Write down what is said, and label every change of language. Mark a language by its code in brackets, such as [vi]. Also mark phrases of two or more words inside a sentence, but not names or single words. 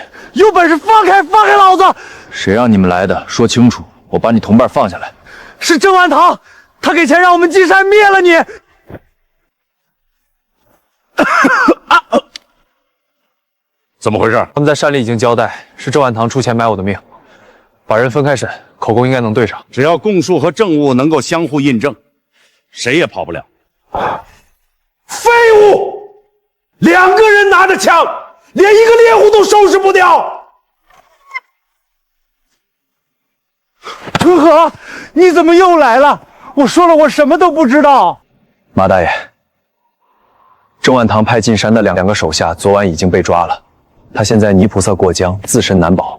[zh] 有本事放開老子！誰讓你們來的？說清楚，我把你同伴放下來。是郑万堂，他給錢讓我們進山滅了你。怎麼回事？他们在山里已經交代，是郑萬堂出錢買我的命，把人分開審，口供應該能對上。只要供述和證物能夠相互印證，誰也跑不了。廢物！2個人拿着槍，連一個獵戶都收拾不掉。春和，你怎麼又來了？我說了，我什麼都不知道。馬大爺，郑萬堂派進山的兩個手下昨晚已經被抓了，他現在泥菩薩過江，自身難保。